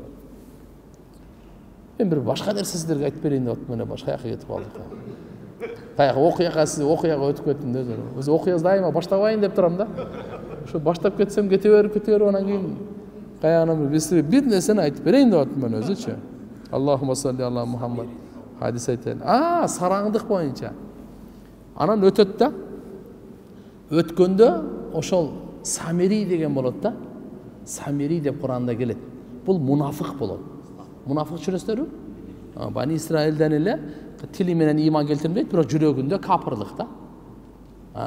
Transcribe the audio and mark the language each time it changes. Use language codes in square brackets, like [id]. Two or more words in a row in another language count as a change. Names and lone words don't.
[ky] Мен бир башка нерсе силерге айтып берейин деп атып, мына башка жака кетип калдык. Каяка окуяга өтүп кеттим да. Өзү окуя дайыма баштабайын деп турам да. Ошо баштап кетсем кете берип анан кийин каягынан бир нерсени айтып берейин деп атым мен өзүчү. [ar] اللهم صل على محمد. [ky] Хадис айтайын. Сараңдык боюнча. Анан өтөт да. Өткөндө ошол Самири деген болот да. Самири деп Куранда келет. Бул мунафык болот. Мунафык жүрөсүзбү? Бани Исраилден эле тили менен иман келтирбейт, бирок жүрөгүндө капырлык да.